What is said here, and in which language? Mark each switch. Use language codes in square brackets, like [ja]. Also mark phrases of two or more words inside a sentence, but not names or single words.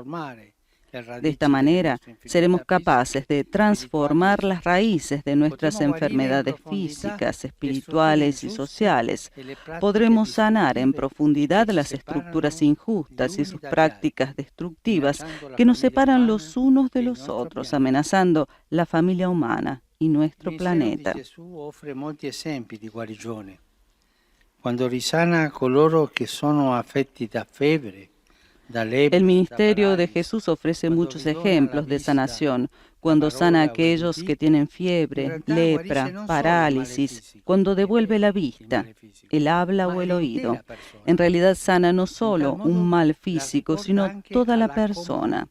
[es] De esta manera, seremos capaces de transformar las raíces de nuestras enfermedades físicas, espirituales y sociales. Podremos sanar en profundidad las estructuras injustas y sus prácticas destructivas que nos separan los unos de los otros, amenazando la familia humana y nuestro planeta. [it] Gesù offre molti esempi di guarigione. Quando risana coloro che sono affetti da febbre, da lepre, [es] El ministerio de Jesús ofrece muchos ejemplos de sanación, cuando sana a aquellos que tienen fiebre, lepra, parálisis, cuando devuelve la vista, el habla o el oído. En realidad sana no solo un mal físico, sino toda la persona.